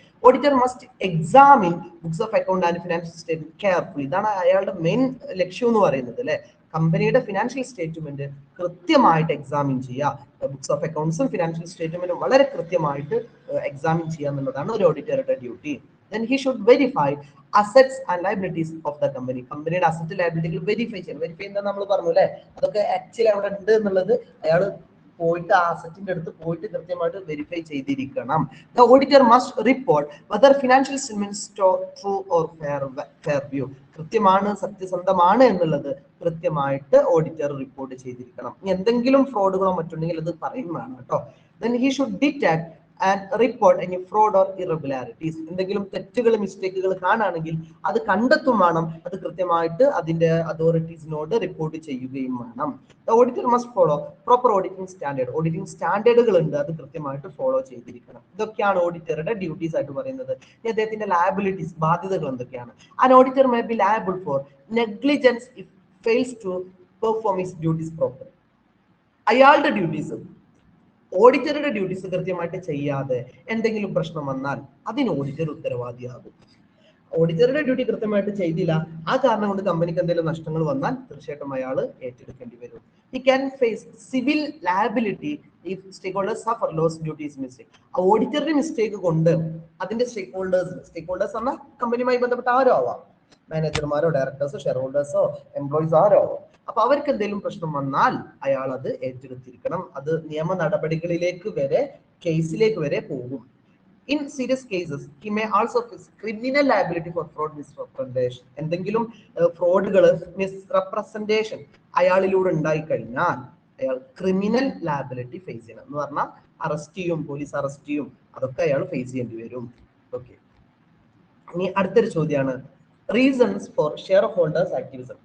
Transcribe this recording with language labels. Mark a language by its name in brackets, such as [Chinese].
[English] Auditor must examine books of account and financial statement carefully. [Malayalam] ഇതാണ് അയാളുടെ main ലക്ഷ്യം എന്ന് പറയുന്നത്. കമ്പനിയുടെ ഫിനാൻഷ്യൽ സ്റ്റേറ്റ്മെന്റ് കൃത്യമായിട്ട് എക്സാമിൻ ചെയ്യുക. ബുക്സ് ഓഫ് അക്കൗണ്ട്സും ഫിനാൻഷ്യൽ സ്റ്റേറ്റ്മെന്റും വളരെ കൃത്യമായിട്ട് എക്സാമിൻ ചെയ്യുക എന്നുള്ളതാണ് ഒരു ഓഡിറ്ററുടെ duty. [English] Then he should verify assets and liabilities of the company. [Malayalam] കമ്പനിയുടെ അസറ്റ് ലയബിലിറ്റികൾ വെരിഫൈ ചെയ്യണം. വെരിഫൈ എന്താ നമ്മൾ പറഞ്ഞു അതൊക്കെ ആക്ച്വലി അവിടെ ഉണ്ട് എന്നുള്ളത് അയാൾ പോയിട്ട് ആ അസറ്റിന്റെ അടുത്ത് പോയിട്ട് കൃത്യമായിട്ട് വെരിഫൈ ചെയ്തിരിക്കണം. [English] The auditor must report whether financial statements true or fair view. [Malayalam] കൃത്യമാണ്, സത്യസന്ധമാണ് എന്നുള്ളത് കൃത്യമായിട്ട് ഓഡിറ്റർ റിപ്പോർട്ട് ചെയ്തിരിക്കണം. എന്തെങ്കിലും ഫ്രോഡുകളോ മറ്റുണ്ടെങ്കിൽ അത് പറയുന്നതാണ് കേട്ടോ. [English] Then he should detect and report any fraud or irregularities. [Malayalam] എന്തെങ്കിലും തെറ്റുകൾ, മിസ്റ്റേക്കുകൾ കാണുകയാണെങ്കിൽ അത് കണ്ടെത്തും വേണം. അത് കൃത്യമായിട്ട് അതിന്റെ അതോറിറ്റീസിനോട് റിപ്പോർട്ട് ചെയ്യുകയും വേണം. [English] The auditor must follow proper auditing standard. [Malayalam] Auditing സ്റ്റാൻഡേർഡുകൾ ഉണ്ട്, അത് കൃത്യമായിട്ട് ഫോളോ ചെയ്തിരിക്കണം. ഇതൊക്കെയാണ് ഓഡിറ്ററുടെ ഡ്യൂട്ടീസ് ആയിട്ട് പറയുന്നത്. ഇനി അദ്ദേഹത്തിന്റെ ലയബിലിറ്റീസ്, ബാധ്യതകൾ എന്തൊക്കെയാണ്? [English] An auditor may be liable for negligence if fails to perform his duties properly. [Malayalam] അയാളുടെ ഡ്യൂട്ടീസ്, ഓഡിറ്ററുടെ ഡ്യൂട്ടീസ് കൃത്യമായിട്ട് ചെയ്യാതെ എന്തെങ്കിലും പ്രശ്നം വന്നാൽ അതിന് ഓഡിറ്റർ ഉത്തരവാദിയാകും. ഓഡിറ്ററുടെ ഡ്യൂട്ടി കൃത്യമായിട്ട് ചെയ്തില്ല, ആ കാരണം കൊണ്ട് കമ്പനിക്ക് എന്തെങ്കിലും നഷ്ടങ്ങൾ വന്നാൽ തീർച്ചയായിട്ടും അയാൾ ഏറ്റെടുക്കേണ്ടി വരും. [English] He can face civil liability if stakeholders suffer loss due to his mistake. [Malayalam] ആ ഓഡിറ്ററുടെ മിസ്റ്റേക്ക് കൊണ്ട് അതിന്റെ സ്റ്റേക്ക് ഹോൾഡേഴ്സ് പറഞ്ഞാൽ കമ്പനിയുമായി ബന്ധപ്പെട്ട ആരോ ആവാം, മാനേജർമാരോ ഡയറക്ടേഴ്സോ ഷെയർ ഹോൾഡേഴ്സോ എംപ്ലോയീസ് ആരോ ആവാം. അപ്പൊ അവർക്ക് എന്തെങ്കിലും പ്രശ്നം വന്നാൽ അയാൾ അത് ഏറ്റെടുത്തിരിക്കണം. അത് നിയമ നടപടികളിലേക്ക് വരെ, കേസിലേക്ക് വരെ പോകും. [English] In serious cases, he may also face criminal liability for fraud, misrepresentation. [Malayalam] എന്തെങ്കിലും ഫ്രോഡുകൾ, മിസ്റെപ്രസെന്റേഷൻ അയാളിലൂടെ ഉണ്ടായി കഴിഞ്ഞാൽ അയാൾ ക്രിമിനൽ ലയബിലിറ്റി ഫേസ് ചെയ്യണം. എന്ന് പറഞ്ഞാൽ അറസ്റ്റ് ചെയ്യും, പോലീസ് അറസ്റ്റ് ചെയ്യും, അതൊക്കെ അയാൾ ഫേസ് ചെയ്യേണ്ടി വരും. ഓക്കെ, ഇനി അടുത്തൊരു ചോദ്യമാണ് reasons for share holders activism.